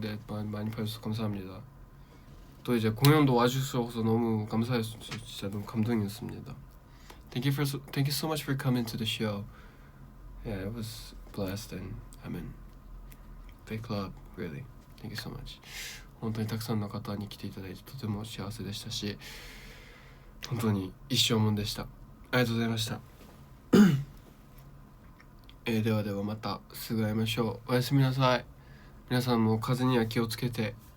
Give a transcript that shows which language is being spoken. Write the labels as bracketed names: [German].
[Korean] 네, 많이 봐주셔서 감사합니다. 또 이제 공연도 와주셔서 너무 감사해요. 진짜 너무 감동이었습니다. [English] Thank you so much for coming to the show. Yeah, it was blessed and I mean, big club, really. Thank you so much. [Japanese] 本当にたくさんの方に来ていただいてとても幸せでしたし、本当に一生もんでした。ありがとうございました。ではではまたすぐ会いましょう。おやすみなさい。皆さんも風邪には気をつけて。